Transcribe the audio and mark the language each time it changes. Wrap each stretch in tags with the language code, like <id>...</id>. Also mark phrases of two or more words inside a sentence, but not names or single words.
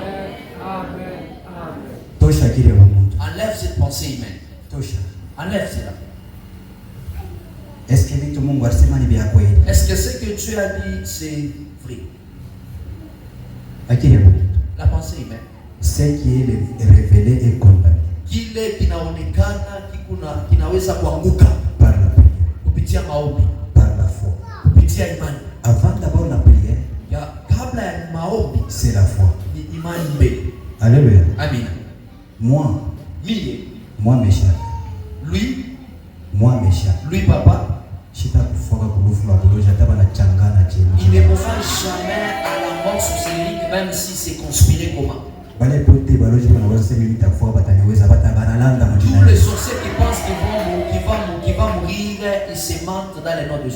<fr>Enlève cette pensée humaine. Enlève cela. Est-ce que ce que Dieu a dit c'est vrai? La pensée humaine. Ce qui est révélé et condamné.</fr> <sw>Kile kinaonekana kinaweza kuanguka kupitia maombi,</sw> <fr>par la foi,</fr> <sw>kupitia imani.</sw> <fr>Avant d'abord la prière,</fr> <sw>kabla ya maombi,</sw> <fr>c'est la foi.</fr> <sw>Ni imani mbele.</sw> <fr>Alléluia. Amen. Moi méchant. Lui papa. Il ne mourra jamais à la mort sorcellerie, même si c'est conspiré comment. Tous les sorciers qui pensent qu'ils vont mourir, ils se mentent dans les noms de Jésus.</fr>